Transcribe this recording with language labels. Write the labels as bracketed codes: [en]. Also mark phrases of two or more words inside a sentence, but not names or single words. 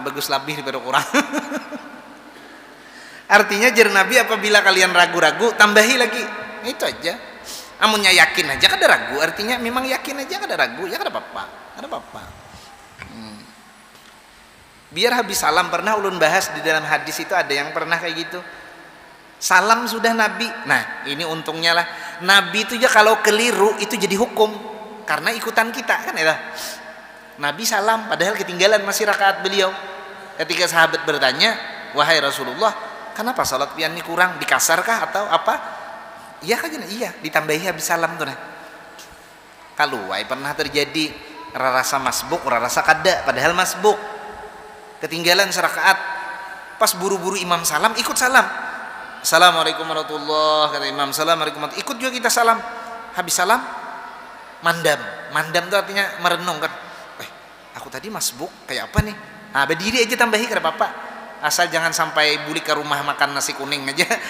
[id] Bagus lebih daripada kurang. Artinya jar Nabi, apabila kalian ragu-ragu, tambahi lagi, itu aja. [bjn] Amunnya yakin aja kada ragu, artinya memang yakin aja kada ragu, ya kada apa-apa, kada apa-apa. [id] Biar habis salam. [bjn] Pernah ulun bahas di dalam hadis itu, ada yang pernah kayak gitu, salam sudah Nabi. [id] Nah ini untungnya lah, Nabi itu ya kalau keliru itu jadi hukum karena ikutan kita kan ya. Nabi salam padahal ketinggalan masih rakaat beliau. Ketika sahabat bertanya, wahai Rasulullah, kenapa salat pian ini kurang, dikasarkah atau apa? Iya kan? Iya, ditambahi habis salam tuh nah. Kalau pernah terjadi rasa masbuk, rasa kada padahal masbuk, ketinggalan serakaat, pas buru-buru imam salam ikut salam, [ar] السلام عليكم ورحمة الله, [id] kata imam, [ar] السلام عليكم ورحمة الله, [id] ikut juga kita salam. Habis salam mandam, mandam itu artinya merenung kan, aku tadi masbuk kayak apa nih, nah berdiri aja tambahi kada apa-apa, asal jangan sampai balik ke rumah makan nasi kuning aja.